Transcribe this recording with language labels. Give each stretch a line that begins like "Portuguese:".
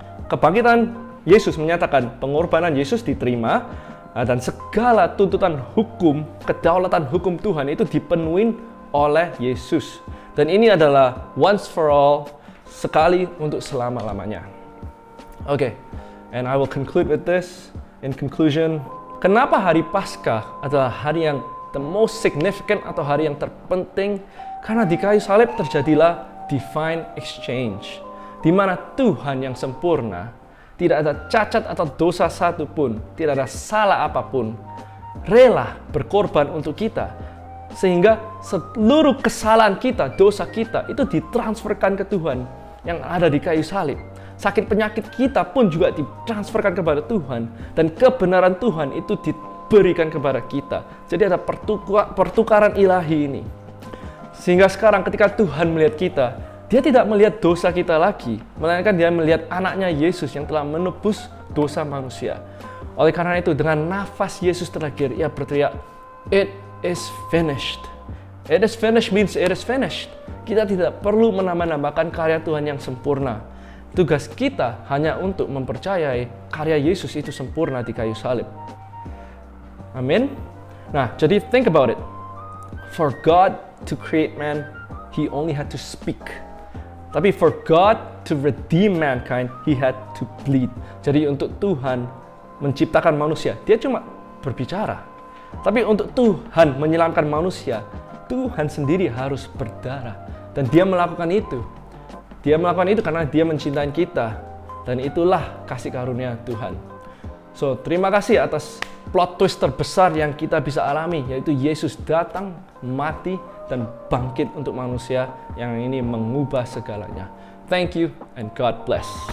Indonesian: Kebangkitan Yesus menyatakan pengorbanan Yesus diterima, dan segala tuntutan hukum, kedaulatan hukum Tuhan itu dipenuhi oleh Yesus. Dan ini adalah
English: once for all,
Indonesian: sekali untuk selama-lamanya.
English: Oke, and I will conclude with this. In conclusion,
Indonesian: kenapa hari Paskah adalah hari yang
English: the most significant
Indonesian: atau hari yang terpenting? Karena di kayu salib terjadilah
English: divine exchange,
Indonesian: di mana Tuhan yang sempurna, tidak ada cacat atau dosa satupun, tidak ada salah apapun, rela berkorban untuk kita, sehingga seluruh kesalahan kita, dosa kita itu ditransferkan ke Tuhan yang ada di kayu salib. Sakit penyakit kita pun juga ditransferkan kepada Tuhan, dan kebenaran Tuhan itu diberikan kepada kita. Jadi ada pertukaran ilahi ini. Sehingga sekarang ketika Tuhan melihat kita, Dia tidak melihat dosa kita lagi, melainkan Dia melihat anaknya Yesus yang telah menebus dosa manusia. Oleh karena itu, dengan nafas Yesus terakhir, Ia berteriak,
English: "It is finished." It is finished means it is finished.
Indonesian: Kita tidak perlu menambah-nambahkan karya Tuhan yang sempurna. Tugas kita hanya untuk mempercayai karya Yesus itu sempurna di kayu salib. Amin. Nah, jadi
English: think about it. For God to create man, He only had to speak. Tapi for God to redeem mankind, He had to bleed.
Indonesian: Jadi untuk Tuhan menciptakan manusia, Dia cuma berbicara. Tapi untuk Tuhan menyelamatkan manusia, Tuhan sendiri harus berdarah. Dan Dia melakukan itu. Dia melakukan itu karena Dia mencintai kita. Dan itulah kasih karunia Tuhan. So, terima kasih atas plot twist terbesar yang kita bisa alami, yaitu Yesus datang, mati, dan bangkit untuk manusia yang ini mengubah segalanya.
English: Thank you and God bless.